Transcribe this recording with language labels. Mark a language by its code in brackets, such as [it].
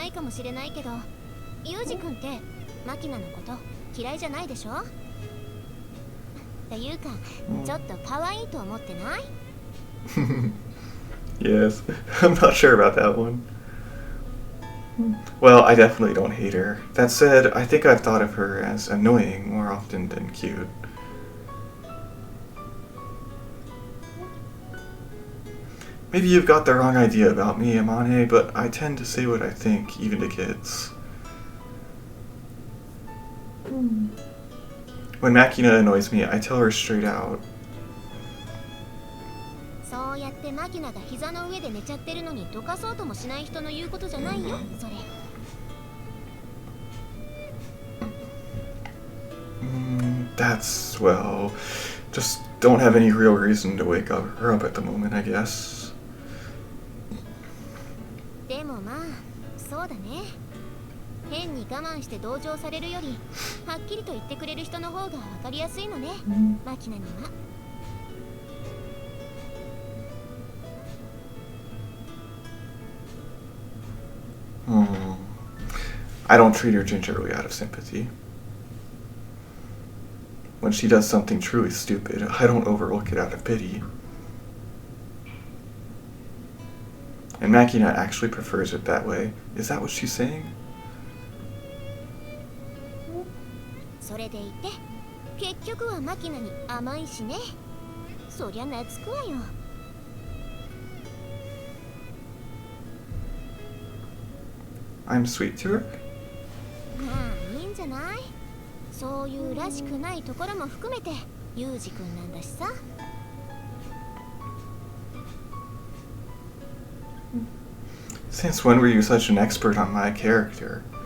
[ja] しれないけど、ユージ君ってマキナのこと嫌いじゃないでしょ？っていうか、ちょっと可愛いと思ってない？ [en] Yes, I'm not sure about that one. Well, I definitely don't hate her. That said, I think I've thought of her as annoying more often than cute. Maybe you've got the wrong idea about me, Amane, but I tend to say what I think, even to kids. When Makina annoys me, I tell her straight out. [ja] そうやってマキナが膝の上で寝ちゃってるのにどかそうともしない人の言うことじゃないよ、それ。 [en] That's, well, just don't have any real reason to wake her up at the moment, I guess. [ja] でもまあ、そうだね。変に我慢して同情されるより、はっきりと言ってくれる人の方が分かりやすいのね、マキナには。 [en] I don't treat her gingerly out of sympathy. When she does something truly stupid, I don't overlook it out of pity. And Makina actually prefers it that way. Is that what she's saying? [ja] それでいて、結局はマキナに甘いしね。そりゃ懐くわよ。 [en] I'm sweet to her? [ja] まあいいんじゃない？そういうらしくないところも含めてユージ君なんだしさ。 [en] Since when were you such an expert on my character?